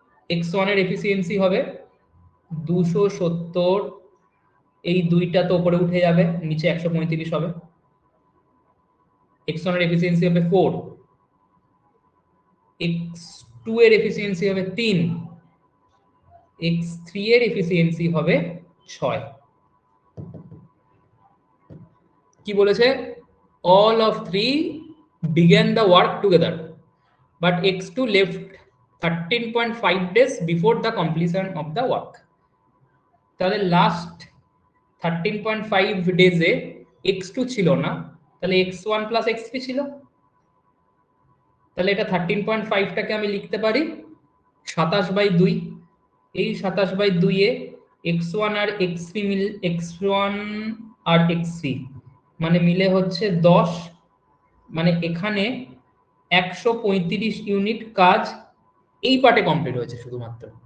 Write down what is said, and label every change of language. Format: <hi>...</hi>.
<bn>x1 এর efficiency হবে 270, এই দুইটা তো উপরে উঠে যাবে, নিচে 135 হবে। x1 এর এফিসিয়েন্সি হবে 4, x2 এর এফিসিয়েন্সি হবে 3, x3 এর এফিসিয়েন্সি হবে 6। কি বলেছে,</bn> <en>all of three began the work together but x2 left 13.5 days before the completion of the work.</en> <bn>তাহলে লাস্ট 13.5 ডেজে x2 ছিল না, তাহলে x1 প্লাস x3 ছিল। তাহলে এটা 13.5টাকে আমি লিখতে পারি 27/2। এই 27/2 এ x1 আর x3 x1 আর x3 মানে মিলে হচ্ছে 10, মানে এখানে 135 ইউনিট কাজ এই পার্টে কমপ্লিট হয়েছে শুধুমাত্র।</bn>